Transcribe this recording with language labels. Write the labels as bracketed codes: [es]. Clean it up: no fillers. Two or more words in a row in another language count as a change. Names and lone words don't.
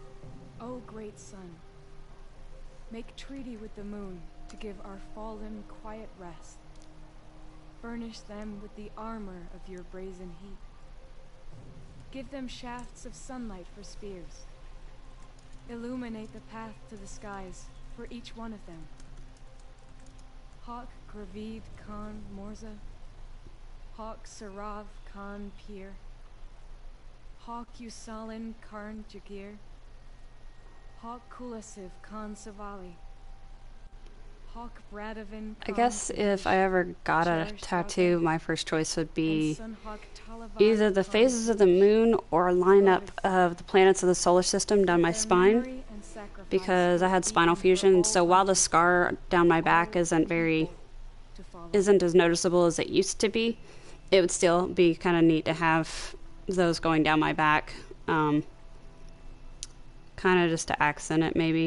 [en] O great sun, make treaty with the moon to give our fallen quiet rest. Furnish them with the armor of your brazen heat. Give them shafts of sunlight for spears. Illuminate the path to the skies for each one of them. Hawk Gravid Khan Morza, Hawk Sarav Khan Pir, Hawk Usalin Karn Jagir, Hawk Kulasiv Khan Savali, Hawk Bradavin I guess if I ever got a tattoo, my first choice would be either the phases of the moon or a lineup of the planets of the solar system down my spine, because I had spinal fusion. So while the scar down my back isn't as noticeable as it used to be, it would still be kind of neat to have those going down my back, kind of just to accent it, maybe.